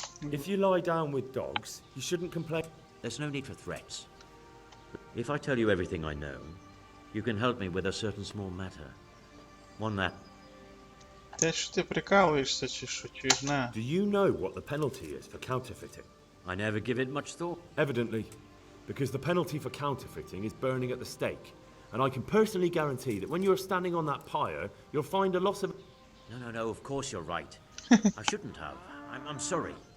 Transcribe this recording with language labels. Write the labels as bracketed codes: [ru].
[en] If you lie down with dogs, you shouldn't complain. There's no need for threats. If I tell you everything I know, you can help me with a certain small matter. One that... [uk] Те, що ти прикалуєшся, чи що, чуєш, на? [en] Do you know what the penalty is for counterfeiting? I never give it much thought. Evidently, because the penalty for counterfeiting is burning at the stake. And I can personally guarantee that when you're standing on that pyre, you'll find a loss of... No, of course you're right. I shouldn't have. I'm sorry.